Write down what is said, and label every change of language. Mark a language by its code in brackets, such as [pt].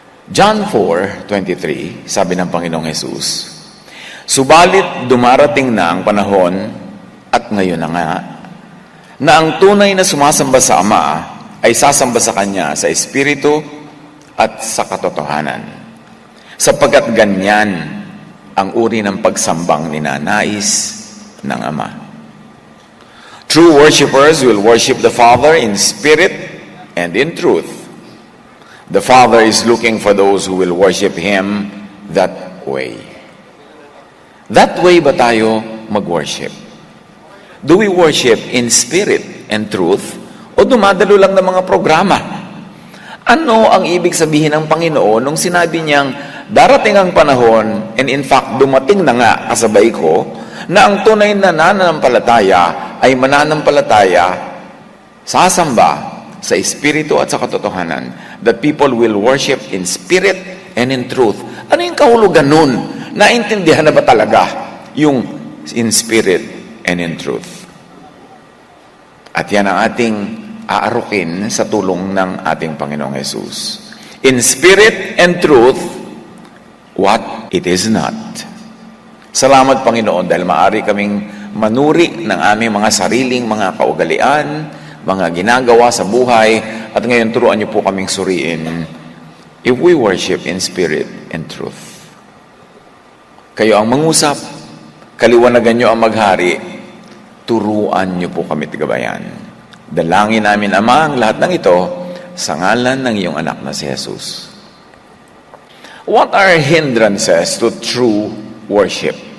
[tl] John 4:23, sabi ng Panginoong Jesus, "Subalit dumarating na ang panahon, at ngayon na nga, na ang tunay na sumasamba sa Ama ay sasamba sa Kanya sa Espiritu at sa katotohanan, sapagkat ganyan ang uri ng pagsambang ninanais ng Ama." [en] True worshipers will worship the Father in spirit and in truth. The Father is looking for those who will worship Him that way. That way [tl] ba tayo [en] mag-worship? Do we worship in spirit and truth [tl] o dumadalo lang ng mga programa? Ano ang ibig sabihin ng Panginoon nung sinabi niyang darating ang panahon, [en] and in fact [tl] dumating na nga kasabay ko, na ang tunay na nananampalataya ay mananampalataya, sasamba sa Espiritu at sa katotohanan, [en] that people will worship in spirit and in truth. [tl] Ano yung kahulugan nun? Naintindihan na ba talaga yung [en] in spirit and in truth? [tl] At yan ang ating aarukin sa tulong ng ating Panginoong Jesus. [en] In spirit and truth, what it is not. [tl] Salamat, Panginoon, dahil maaari kaming manuri ng aming mga sariling mga kaugalian, mga ginagawa sa buhay, at ngayon turuan niyo po kaming suriin [en] if we worship in spirit and truth. [tl] Kayo ang mangusap, kaliwanagan niyo ang maghari, turuan niyo po kami tigabayan. Dalangin namin, Ama, ang lahat ng ito sa ngalan ng iyong anak na si Jesus. [en] What are hindrances to true worship?